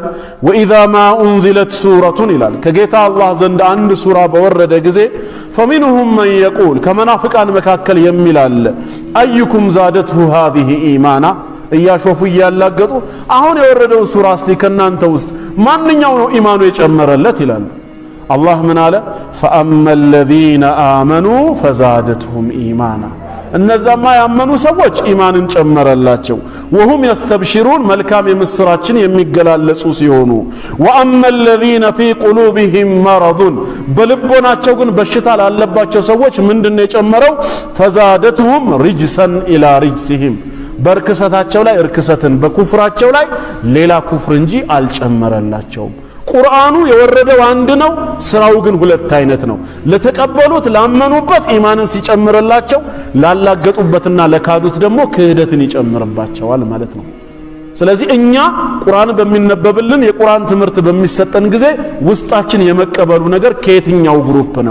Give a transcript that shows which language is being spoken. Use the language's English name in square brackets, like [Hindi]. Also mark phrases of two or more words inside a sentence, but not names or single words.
[Arabic] وإذا ما أنزلت سورة [Amharic] ይላል ከጌታ አላህ ዘንድ አንድ ሱራ በወረደ ጊዜ [Arabic] فمنهم من يقول [Amharic] ከመናፍቃን መካከል የሚል አለ [Arabic] أيكم زادته هذه إيمانا [Amharic] እያሾፉ እያላገጡ አሁን የወረደው ሱራ እስቲ ከናንተ ውስጥ ማንኛው ነው ኢማኑ የጨመረለት ይላል። አላህ ምን አለ? [Arabic] فأما الذين آمنوا فزادتهم إيمانا [Amharic] እነዛማ ያመኑ ሰዎች ኢማንን ጨመረላቸው። [Arabic] وهم يستبشرون [Amharic] መልካም የምስራችን የሚገላለጹ ሲሆኑ [Arabic] وأما الذين في قلوبهم مرض [Amharic] በልቦናቸው ግን በሽታ ላለባቸው ሰዎች ምንድነው የጨመረው? [Arabic] فزادتهم رجسا إلى رجسهم [Amharic] በርክሰታቸው ላይ እርክሰትን በኩፍራቸው ላይ ሌላ ኩፍር እንጂ አልጨመረላቸውም። ቁርአኑ የወረደው አንድ ነው፣ ስራው ግን ሁለት አይነት ነው። ለተቀበሉት ላመኑበት ኢማንን ሲጨምርላቸው፣ ላላገጡበትና ለካዱት ደግሞ ክህደትን ይጨምርባቸዋል ማለት ነው። ስለዚህ እኛ ቁርአን በሚነበብልን የቁርአን ትምህርት በሚሰጠን ጊዜ ውስጣችን የመቀበሉ ነገር ከየትኛው ግሩፕ ነው?